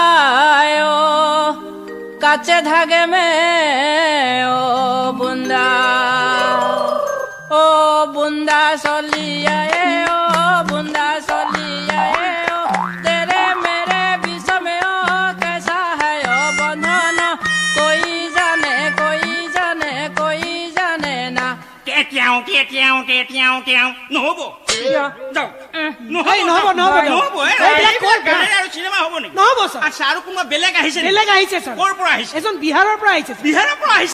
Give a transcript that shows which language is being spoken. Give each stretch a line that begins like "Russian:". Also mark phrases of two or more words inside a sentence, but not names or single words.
Hindi: काचे धागे में ओ बुंदा सोलिया ओ बुंदा सोलिया तेरे मेरे बीच में ओ कैसा है ओ बंधन कोई जाने ना
Assamese: নহ'ব আৰু কোনোবা বেলেগ আহিছে ক'ৰ পৰা আহিছে এজন বিহাৰৰ পৰা আহিছে